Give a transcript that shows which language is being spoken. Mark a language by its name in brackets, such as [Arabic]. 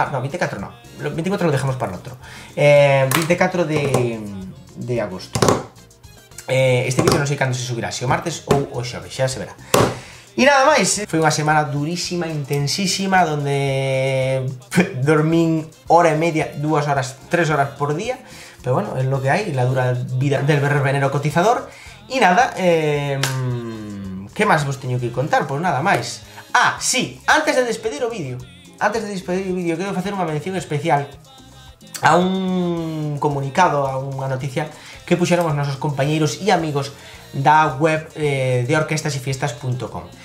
[Spanish] no, 24 no, 24 lo dejamos para outro. 24 de agosto. [Galician] Este vídeo non sei cando se subirá, se o martes ou o xoves, xa se verá. E nada máis, foi unha semana durísima, intensísima, donde dormín hora e media, 2 horas, 3 horas por día. [Spanish] Pero bueno, es lo que hay, la dura vida del verbenero cotizador. [Galician] E nada, que máis vos teño que contar? Pois nada máis. Sí, antes de despedir o vídeo, quero facer unha mención especial a un comunicado, a unha noticia que puxeron os nosos compañeiros e amigos da web de orquestasyefiestas.com.